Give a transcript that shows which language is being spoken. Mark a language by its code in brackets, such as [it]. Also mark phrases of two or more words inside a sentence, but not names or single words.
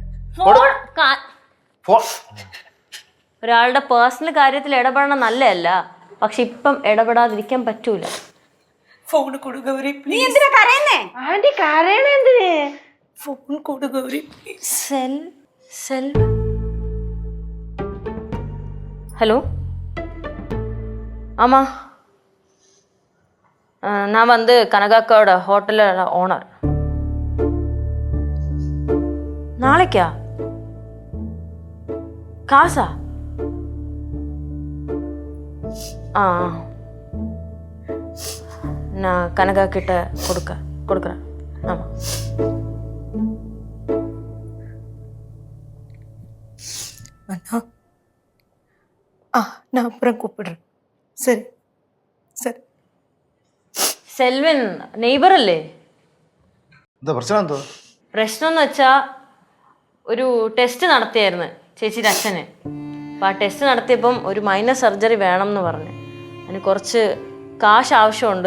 [ml] ഒരാളുടെ പേഴ്സണൽ കാര്യത്തിൽ ഇടപെടണം നല്ലതല്ല, പക്ഷെ ഇപ്പം ഇടപെടാതിരിക്കാൻ പറ്റൂല. ഫോൺ കൊടു ഗൗരി, നീ പ്ലീസ്. എന്തിനാ കരയുന്നേ? ആന്റി കരയണ എന്തിന്? ഫോൺ കൊടു ഗൗരി, പ്ലീസ്. [ta] സെൽ ஹலோ, ஆமாம், நான் வந்து கனகாக்காவோட ஹோட்டலோட ஓனர். நாளைக்கா? காசா? ஆ, நான் கனகா கிட்ட கொடுக்குறேன். ஆமாம். அண்ணா, நான் அப்புறம் கூப்பிடுறேன். சரி. [ml] സെൽവൻ നെയ്ബർ അല്ലേ? എന്താ പ്രശ്നം? എന്തോ പ്രശ്നം എന്ന് വെച്ചാൽ ഒരു ടെസ്റ്റ് നടത്തിയായിരുന്നു ചേച്ചിയുടെ അച്ഛന്. അപ്പോൾ ആ ടെസ്റ്റ് നടത്തിയപ്പം ഒരു [en] minor surgery [ml] വേണം എന്ന് പറഞ്ഞു. അതിന് കുറച്ച് കാശ് ആവശ്യമുണ്ട്.